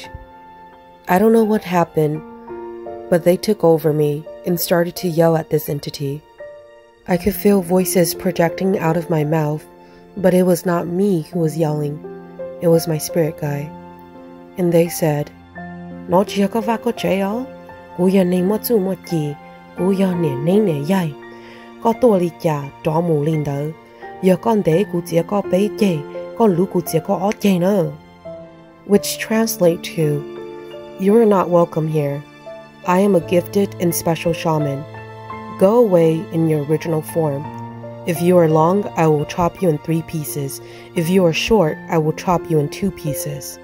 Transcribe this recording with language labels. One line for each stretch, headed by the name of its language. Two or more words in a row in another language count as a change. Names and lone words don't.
English: I don't know what happened, but they took over me and started to yell at this entity. I could feel voices projecting out of my mouth, but it was not me who was yelling. It was my spirit guide. And they said, "No chiako vako cheo, guya ne motu moti, guya ne yai, ko tori kya do mu lindo, ya kon de gu jia ko bei ge, ko lu gu jia ko o ge no." Which translate to, "You are not welcome here. I am a gifted and special shaman. Go away in your original form. If you are long, I will chop you in 3 pieces. If you are short, I will chop you in 2 pieces."